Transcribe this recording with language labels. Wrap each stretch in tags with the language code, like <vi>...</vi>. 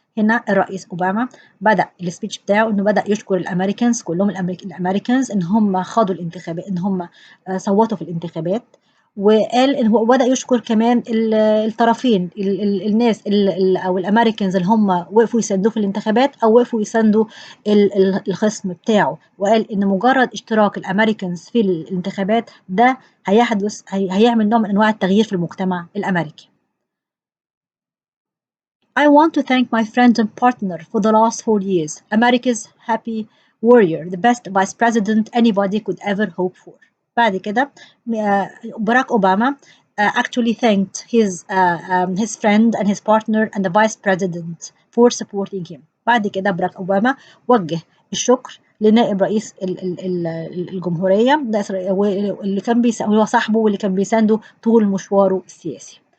<ar>هنا الرئيس أوباما بدأ السبيتش بتاعه إنه بدأ يشكر الأمريكانز كلهم، الأمريكانز إن هم خاضوا الانتخابات، إن هم صوتوا في الانتخابات، وقال إن هو بدأ يشكر كمان الطرفين، الناس أو الأمريكانز اللي هم وقفوا يساندوه في الانتخابات أو وقفوا يساندوا الخصم بتاعه، وقال إن مجرد اشتراك الأمريكانز في الانتخابات ده هيعمل نوع من أنواع التغيير في المجتمع الأمريكي.</ar> <en>I want to thank my friend and partner for the last 4 years, America's happy warrior, the best vice president anybody could ever hope for.</en> <ar>بعد كده</ar> <en>Barack Obama actually thanked his friend and his partner and the vice president for supporting him.</en> <ar>بعد كده باراك أوباما وجه الشكر لنائب رئيس الجمهورية اللي كان هو صاحبه واللي كان بيسانده طول مشواره السياسي.</ar>